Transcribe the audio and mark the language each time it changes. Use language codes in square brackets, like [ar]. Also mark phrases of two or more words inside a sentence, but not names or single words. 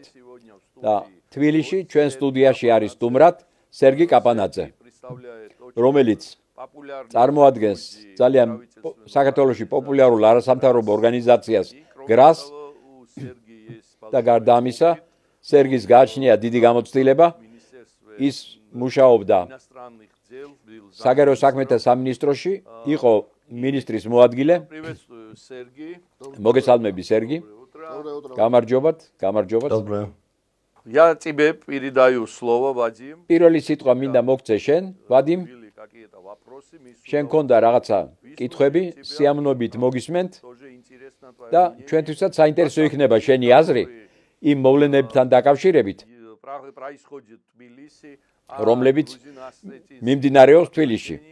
[ka] და თბილისში ჩვენ სტუდიაში არის სტუმრად სერგი კაპანაძე, რომელიც წარმოადგენს ძალიან საქართველოში პოპულარულ არასამთავრობო ორგანიზაციას გრას და გარდა ამისა სერგის გააჩნია დიდი გამოცდილება. ის მუშაობდა საგარეო საქმეთა სამინისტროში, იყო მინისტრის მოადგილე. მოგესალმები სერგი. გამარჯობათ, გამარჯობათ. [ru] Доброе. Я тебе передаю слово, Вадим. [ka] პირველი სიტყვა მინდა მოგცე შენ, ვადიმ. შენ გქონდა რაღაცა კითხვები, სიამოვნებით მოგისმენთ და ჩვენთვისაც საინტერესო იქნება შენი აზრი იმ მოვლენებთან დაკავშირებით, რომლებიც მიმდინარეობს თბილისში.